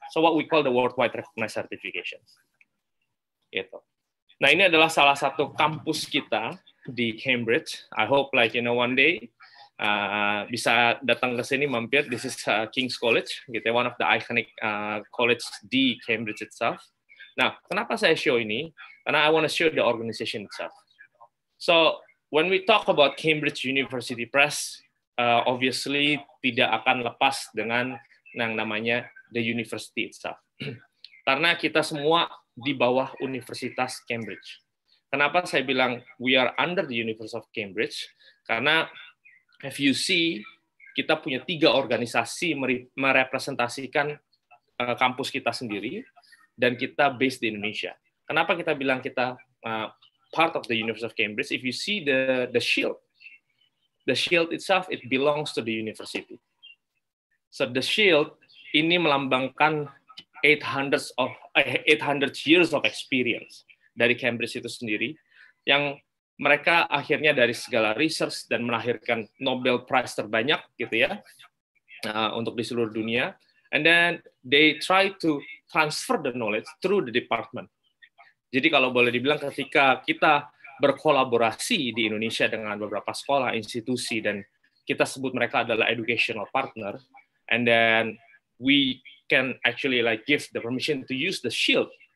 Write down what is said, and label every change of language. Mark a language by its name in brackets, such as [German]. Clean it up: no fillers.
[English] So what we call the worldwide recognized certification. [Indonesian] Gitu. Nah, ini adalah salah satu kampus kita di Cambridge. [English] I hope one day [Indonesian] bisa datang ke sini mampir. [English] This is King's College, gitu, one of the iconic college di Cambridge itself. [Indonesian] Nah, kenapa saya show ini? Karena [English] I want to show the organization itself. So when we talk about Cambridge University Press, obviously [Indonesian] tidak akan lepas dengan yang namanya [English] the university itself. [Indonesian] Karena kita semua di bawah Universitas Cambridge. Kenapa saya bilang [English] we are under the University of Cambridge? [Indonesian] Karena [English] if you see, [Indonesian] kita punya 3 organisasi merepresentasikan kampus kita sendiri, dan kita based di Indonesia. Kenapa kita bilang kita [English] part of the University of Cambridge? If you see the shield itself, it belongs to the university. So the shield [Indonesian] ini melambangkan 800 [English] years of experience [Indonesian] dari Cambridge itu sendiri, yang mereka akhirnya dari segala research dan melahirkan Nobel Prize terbanyak, gitu ya, untuk di seluruh dunia. [English] And then they try to transfer the knowledge through the department. [Indonesian] Jadi kalau boleh dibilang ketika kita berkolaborasi di Indonesia dengan beberapa sekolah, institusi, dan kita sebut mereka adalah [English] educational partner, and then we can actually give the permission to use the shield.